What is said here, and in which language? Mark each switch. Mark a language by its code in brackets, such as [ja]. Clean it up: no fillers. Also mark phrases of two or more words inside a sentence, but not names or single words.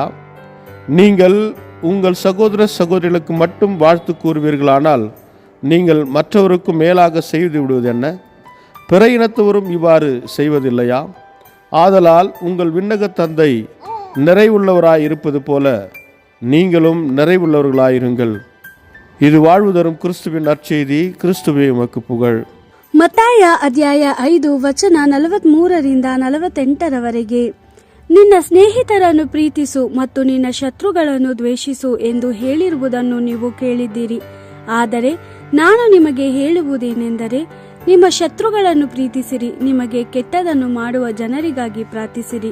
[ta] நீங்கள் உங்கள் சகோதர சகோதரிகளுக்கு மட்டும் வாழ்த்து கூறுவீர்களானால் நீங்கள் மற்றவருக்கும் மேலாக செய்து விடுவது என்ன? பிற இனத்தவரும் இவ்வாறு செய்வதில்லையா? ஆதலால் உங்கள் விண்ணக தந்தை நிறைவுள்ளவராய் இருப்பது போல நீங்களும் நிறைவுள்ளவர்களாயிருங்கள். இது வாழ்வு தரும் கிறிஸ்துவின் நற்செய்தி. கிறிஸ்துவே உமக்கு புகழ். [kn] ಮತ್ತಾಯ ಅಧ್ಯಾಯ 5 ವಚನ 43-48 ನಿನ್ನ ಸ್ನೇಹಿತರನ್ನು ಪ್ರೀತಿಸು ಮತ್ತು ನಿನ್ನ ಶತ್ರುಗಳನ್ನು ದ್ವೇಷಿಸು ಎಂದು ಹೇಳಿರುವುದನ್ನು ನೀವು ಕೇಳಿದ್ದೀರಿ. ಆದರೆ ನಾನು ನಿಮಗೆ ಹೇಳುವುದೇನೆಂದರೆ, ನಿಮ್ಮ ಶತ್ರುಗಳನ್ನು ಪ್ರೀತಿಸಿರಿ, ನಿಮಗೆ ಕೆಟ್ಟದನ್ನು ಮಾಡುವ ಜನರಿಗಾಗಿ ಪ್ರಾರ್ಥಿಸಿರಿ.